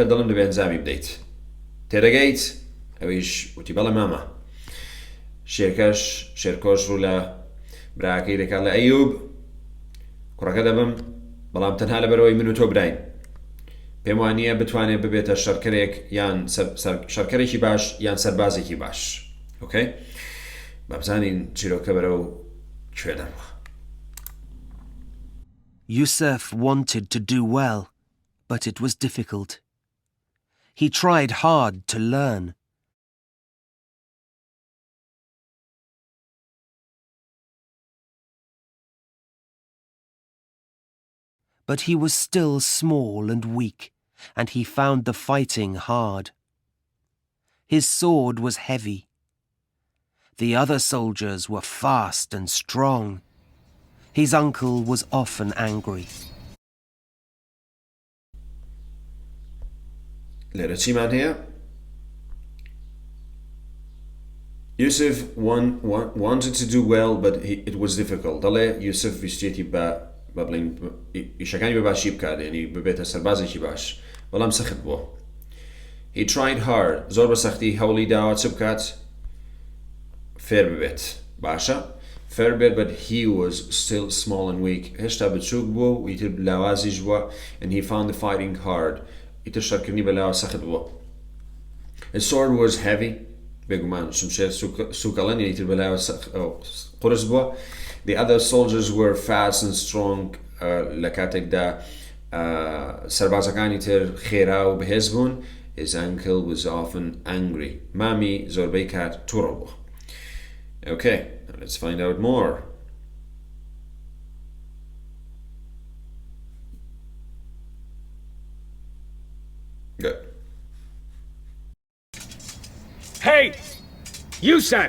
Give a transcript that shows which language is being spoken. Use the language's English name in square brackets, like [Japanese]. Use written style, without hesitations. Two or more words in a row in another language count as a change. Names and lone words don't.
[Central Kurdish] دەڵم دەبێت ئەنجامی بدەیت تێدەگەیت ئەویش وتی بەڵێ مامە شێرکۆش ڕوو لە براکەی دەکات لە ئەیوب کوڕەکە دەبم بەڵام تەنها لەبەرەوەی من و تۆ براین پێم وانییە بتوانێت ببێتە شەرکەرێک یان شەرکەرێکی باش یان سەربازێکی باش ئۆکەی بابزانین چیرۆکە بەرەو کوێ دەڕوە [English] Yusuf wanted to do well, but it was difficult. He tried hard to learn. But he was still small and weak, and he found the fighting hard. His sword was heavy. The other soldiers were fast and strong. His uncle was often angry. [Central Kurdish] لێرە چیمان هەیە؟ [English] Yusuf wanted to do well, but it was difficult. [Central Kurdish] دەڵێ یوسف ویستێتی بە بڵین ئیشەکانی بە باشی بکات یعنی ببێتە سەربازێکی باش بەڵام سەخت بووە [English] He tried hard [Central Kurdish] زۆر بە سەختی هەوڵی داوە چ بکات فێر ببێت باشە فێر بێت [English] but he was still small and weak [Central Kurdish] هێشتا بچووک بووە و ئیتر لاوازیش بووە [English] and he found the fighting hard [Central Kurdish] ئیتر شەرکردنی بەلاوە سەخت بووە [English] His sword was heavy [Central Kurdish] بێگومان شمشێر سوکەڵەن ئیتر بەلاوە قورس بووە [English] The other soldiers were fast and strong [Central Kurdish] لە کاتێکدا سەربازەکانی تر خێرا و بەهێز بوون [English] His uncle was often angry [Central Kurdish] مامی زۆربەی کات تووڕە بووە [English] Okay, let's find out more. Good. Hey! Yusuf!